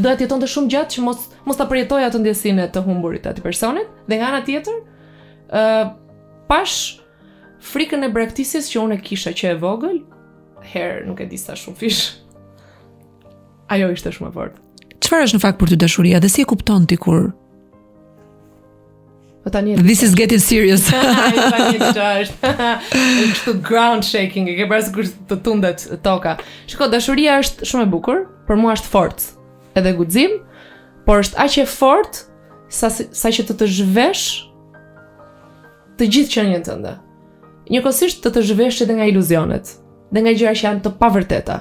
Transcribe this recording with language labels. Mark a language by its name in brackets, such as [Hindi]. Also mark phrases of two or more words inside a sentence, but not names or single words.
[Albanian] Dhe doja të jetonte shumë gjatë që mos ta përjetoj atë ndjesinë të humburit të atij personit, dhe nga ana tjetër, pash frikën e braktisjes që unë kisha që e vogël, herë nuk e di sa shumë fish. Ajo ishte shumë e fortë. Çfarë është në fakt për ty dashuria dhe si e kupton ti kur [English] This is getting serious. [Albanian] Tani është kështu [English] ground shaking, [Albanian] e ke parë sikur të tundet toka. Shiko, dashuria është shumë e bukur, për mua është forcë, edhe guxim, por është aq e fortë sa që të zhvesh të gjithë qenien tënde. Njëkohësisht të zhvesh edhe nga iluzionet, dhe nga gjëra që janë të pavërteta.